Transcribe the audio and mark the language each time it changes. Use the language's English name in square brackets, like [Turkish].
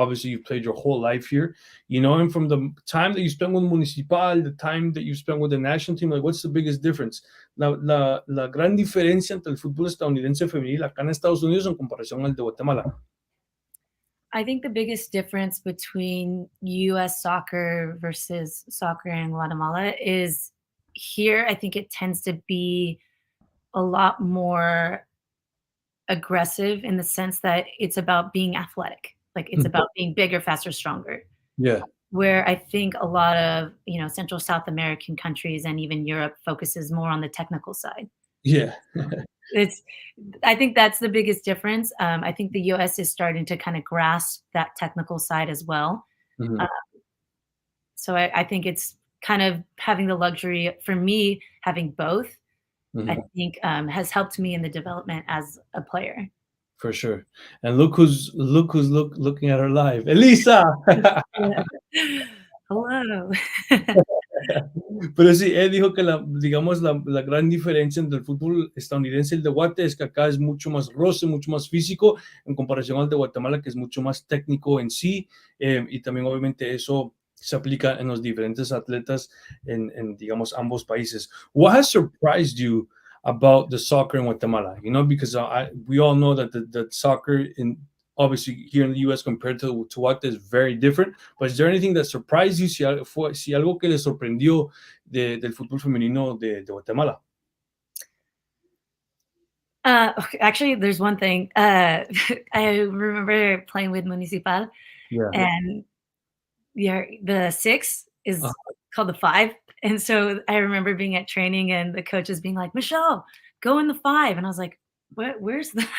[English] Obviously you've played your whole life here, and from the time that you spent with Municipal, the time that you spent with the national team, like what's the biggest difference? [Spanish] La gran diferencia entre el fútbol estadounidense femenil acá en Estados Unidos en comparación al de Guatemala. [English] I think the biggest difference between US soccer versus soccer in Guatemala is here, I think it tends to be a lot more aggressive in the sense that it's about being athletic. Like it's about being bigger, faster, stronger. Yeah. Where I think a lot of, Central South American countries and even Europe focuses more on the technical side. Yeah. It's I think that's the biggest difference. I think the US is starting to kind of grasp that technical side as well. Mhm. Uh, so I think it's kind of having the luxury for me having both. I Mhm. think has helped me in the development as a player. For sure. And look who's looking at her live. Elisa. Yeah. Hello. [Spanish] Pero sí, él dijo que digamos, la gran diferencia entre el fútbol estadounidense y el de Guate es que acá es mucho más roce, mucho más físico en comparación al de Guatemala, que es mucho más técnico en sí, y también obviamente eso se aplica en los diferentes atletas digamos, ambos países. [English] What has surprised you about the soccer in Guatemala? Because we all know that the soccer in obviously here in the US compared to what is very different. But is there anything that surprised you? [Spanish] Si algo que le sorprendió del fútbol femenino de Guatemala. [English] Okay, actually, there's one thing. I remember playing with Municipal, Yeah. and the six Uh, is called the five. And so I remember being at training and the coaches being like, Michelle, go in the five. And I was like, where's that?